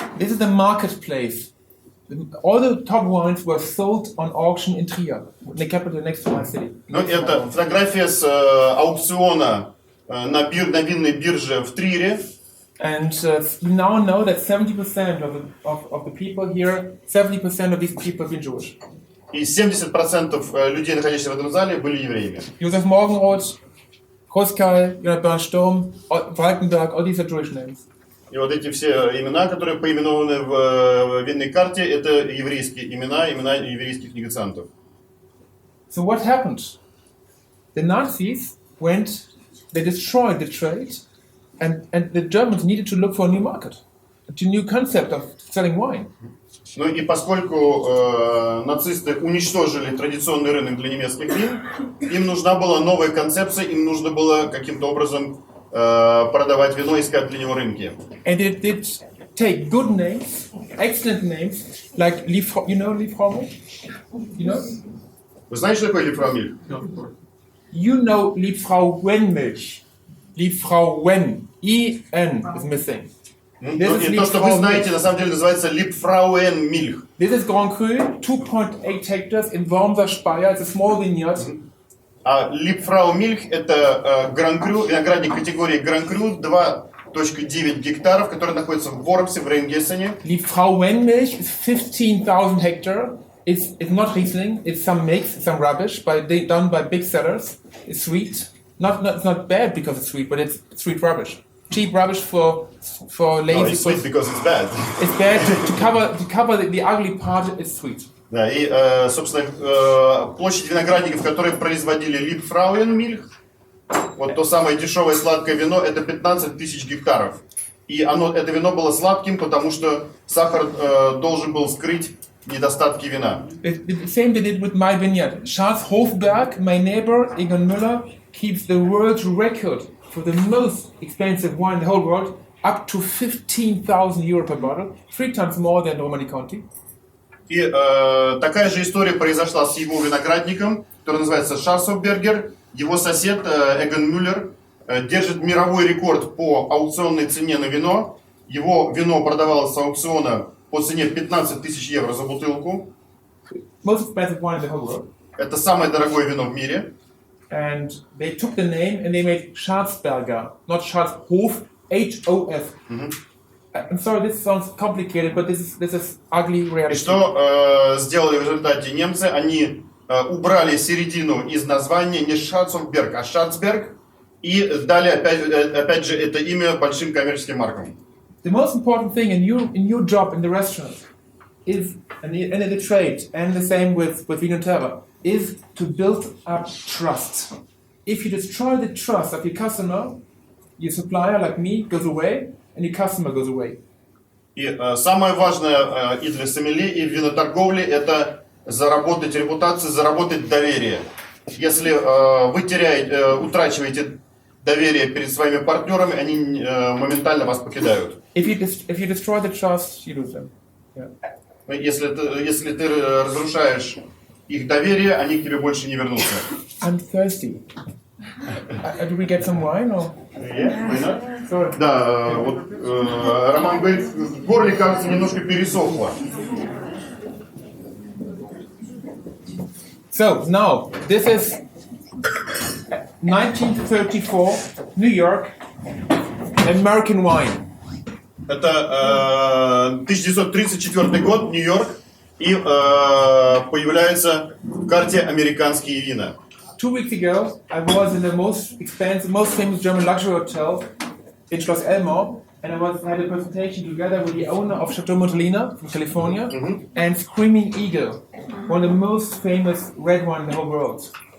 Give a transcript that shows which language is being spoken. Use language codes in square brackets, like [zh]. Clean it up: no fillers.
[en] This is the marketplace. All the top wines were sold on auction in Trier, the capital next to my city. [ru] Ну, это фотография с аукциона на винной бирже в Триере. [en] And we now know that 70% of the people here, 70% of these people have been Jewish. [ru] И 70% людей, находящихся в этом зале, были евреями. [en] Josef Morgenroth, Roskal, Jonathan Bernstein, Walkenberg, all these are Jewish names. [ru] И вот эти все имена, которые поименованы в винной карте, это еврейские имена еврейских негациантов. [en] So what happened? The Nazis went, they destroyed the trade, and the Germans needed to look for a new market, a new concept of selling wine. [ru] Ну и поскольку нацисты уничтожили традиционный рынок для немецких вин, им нужна была новая концепция, им нужно было каким-то образом продавать вино, искать для него рынки. [en] And they did take good names, excellent names, like you know Liebfraumilch? You know? [ru] Вы знаете, что такое Лифраумиль? [en] You know Liebfrauenmilch. Liebfrauen. E-N is missing. [ru] Ну, и то, что вы знаете, на самом деле называется Liebfrauenmilch. [en] This is Grand Cru, 2.8 hectares in Wormser Speyer. It's a small vineyard. [ru] А Liebfraumilch это Grand Cru, виноградник категории Grand Cru, 2.9 гектаров, который находится в Вормсе, в Рейнгессене. [en] Liebfrauenmilch is 15,000 hectares. It's not Riesling, it's some mix, some rubbish, done by big sellers. It's sweet. It's not bad because it's sweet, but it's sweet rubbish. Cheap rubbish for lazy. No, it's sweet because it's bad. It's bad to cover the ugly part. It's sweet. [ru] Да, и, собственно, площадь виноградников, которые производили Liebfrauenmilch, вот то самое дешевое сладкое вино, это 15 тысяч гектаров. И это вино было сладким, потому что сахар должен был скрыть недостатки вина. [en] The same they did with my vineyard. Charles Hofberg, my neighbor, Egon Müller, keeps the world record for the most expensive wine in the whole world, up to 15,000 euro per bottle, 3 times more than Normandy County. [ru] И такая же история произошла с его виноградником, который называется Шарсофбергер. Его сосед Эгон Мюллер держит мировой рекорд по аукционной цене на вино. Его вино продавалось с аукциона по цене 15 тысяч евро за бутылку. [en] Most expensive wine in the whole world. [ru] Это самое дорогое вино в мире. [en] And they took the name and they made Schwarzberger, not Schwarzhof, H-O-F. I'm sorry, this sounds complicated, but this is ugly [ru] И [en] reality. [ru] что сделали в результате немцы? Они убрали середину из названия не Шарцофберг, а Шарцберг. И дали опять же это имя большим коммерческим маркам. [en] The most important thing in your job in the restaurant is, and in the trade, and the same with Vino Terra, is to build up trust. If you destroy the trust of your customer, your supplier, like me, goes away, and your customer goes away. [ru] И самое важное и для сомелье, и в виноторговле это заработать репутацию, заработать доверие. Если вы утрачиваете доверие перед своими партнерами, они моментально вас покидают. [en] If you destroy the trust, you lose them. Yeah. [ru] Если ты разрушаешь их доверие, они к тебе больше не вернутся. [en] I'm thirsty. Do we get some wine or? Yeah, why not? Sorry. [ru] Да, вот Роман говорит, в горле, кажется, немножко пересохло. [en] So now this is 1934, New York, American wine. [ru] Это 1934 год, Нью-Йорк, и появляются в карте американские вина. [en] 2 weeks ago, I was in the most expensive, most famous German luxury hotel in Schloss Elmore, and I had a presentation together with the owner of Chateau Montelena from California and Screaming Eagle, one of the most famous red wine in the whole world.